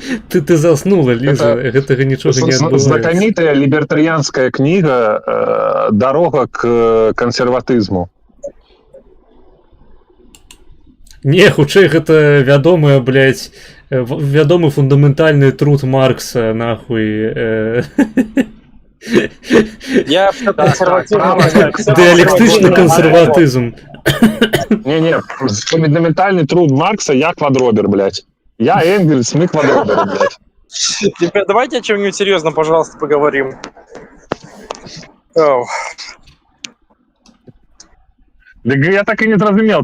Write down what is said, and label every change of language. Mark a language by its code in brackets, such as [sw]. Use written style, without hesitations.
[be] Ты заснула, Ліза, гэтага нічога не адбываецца. [ru] Знакомитая либертарианская книга «Дорога к консерватизму». [be] Не, хутчэй гэта вядомая, блядь, вядомы фундаментальны труд Маркса, нахуй. [ru] Я все правильно. [be] Дыалектычны кансерватызм. [ru] Не-не, фундаментальный труд Маркса «Я квадробер», блядь. Я Энгельс, мы квадроберы, блядь. Теперь давайте о чем-нибудь серьезном, пожалуйста, поговорим. Оу. Да я так и не зразумел.